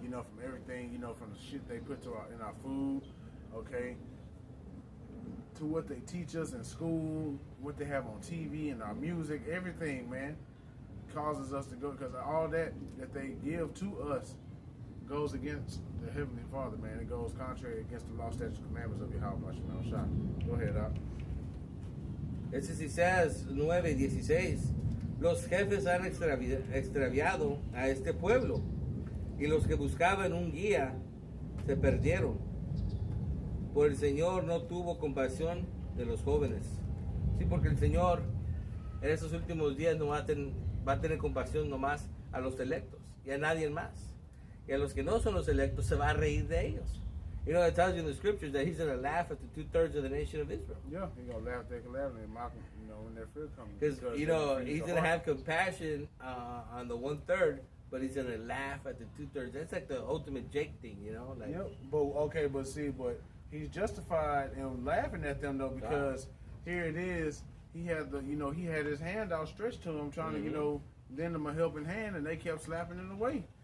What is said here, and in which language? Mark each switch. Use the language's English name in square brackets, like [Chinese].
[English] From everything, from the shit they put in our food, okay, to what they teach us in school, what they have on TV and our music, everything, man, causes us to go, because all that they give to us goes against the Heavenly Father, man. It goes contrary against the law, statutes, and commandments of Yahweh Bashim Shai. Go ahead, Doc. [Spanish] Ese es Isaías 9:16. Los jefes han extraviado a este pueblo, y los que buscaban un guía se perdieron. Por el Señor no tuvo compasión de los jóvenes. Sí, porque el Señor en esos últimos días no va a tener compasión nomás a los electos y a nadie más. Y a los que no son los electos se va a reír de ellos. [English] It tells you in the scriptures that he's going to laugh at the 2/3 of the nation of Israel. Yeah, he's going to laugh, they can laugh, and mock them, when their fear comes. Because, he's going to have compassion on the 1/3, but he's going to laugh at the 2/3. That's like the ultimate Jake thing, Like, yep, but he's justified in laughing at them, though, because here it is, he had he had his hand outstretched to him, trying to, lend him a helping hand, and they kept slapping it away.